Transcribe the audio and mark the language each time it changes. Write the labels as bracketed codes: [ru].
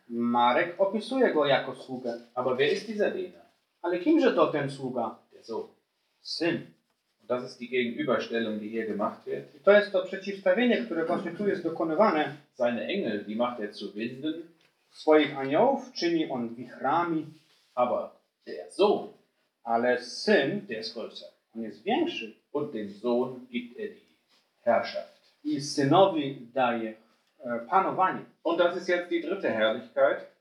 [pl] Marek opisuje go jako sługę. [de] Aber wer ist dieser Diener? [pl] Ale kimże to ten sługa? [de] Der Sohn. [pl] Syn. [de] Und das ist die Gegenüberstellung, die hier gemacht wird. [pl] I to jest to przeciwstawienie, które właśnie tu jest dokonywane. [de] Seine Engel, die macht er zu Winden. [pl] Swoich aniołów czyni on wichrami. [de] Aber der Sohn. [pl] Ale syn. [de] Der ist größer. [pl] On jest większy. [de] Und dem Sohn gibt er die Herrschaft. [pl] I synowi daje panowanie. [de] Und das ist jetzt die dritte Herrlichkeit.